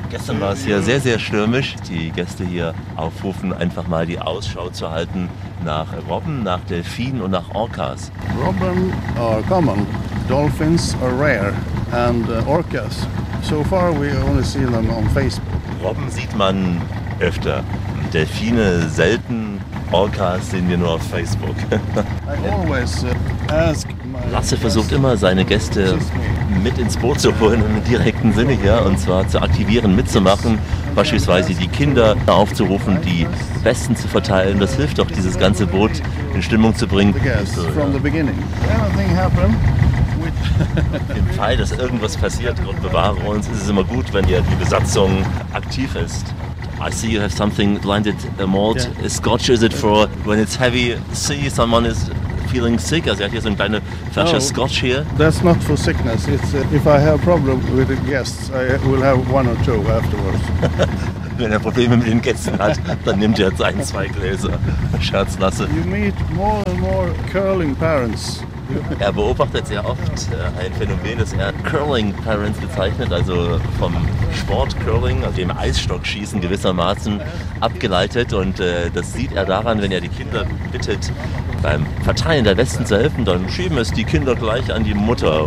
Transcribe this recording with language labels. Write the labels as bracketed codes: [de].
[de] Gestern war es hier sehr, sehr stürmisch. Die Gäste hier aufrufen, einfach mal die Ausschau zu halten nach Robben, nach Delfinen und nach Orcas. [en] Robben are common. Dolphins are rare. And Orcas, so far we only see them on Facebook. [de] Robben sieht man öfter. Delfine selten. Orcas sehen wir nur auf Facebook. [en] I always ask. [de] Lasse versucht immer, seine Gäste mit ins Boot zu holen, im direkten Sinne hier, und zwar zu aktivieren, mitzumachen, beispielsweise die Kinder aufzurufen, die Besten zu verteilen. Das hilft doch, dieses ganze Boot in Stimmung zu bringen. Im Fall, dass irgendwas passiert, Gott bewahre uns, ist es immer gut, wenn ja die Besatzung aktiv ist. [en] I see you have something blinded, a malt. Yeah. Scotch, is it for when it's heavy sea, someone is feeling sick. [de] Also er hat hier so eine kleine Flasche Scotch hier. [en] That's not for sickness. It's if I have problem with the guests, I will have one or two afterwards. [de] Wenn er Probleme mit den Gästen hat, dann nimmt er jetzt ein, zwei Gläser. Scherzlasse. [en] You meet more and more curling parents. [de] Er beobachtet sehr oft ein Phänomen, das er Curling Parents bezeichnet, also vom Sport Curling, also dem Eisstockschießen gewissermaßen abgeleitet. Und das sieht er daran, wenn er die Kinder bittet, beim Verteilen der Westen zu helfen, dann schieben es die Kinder gleich an die Mutter.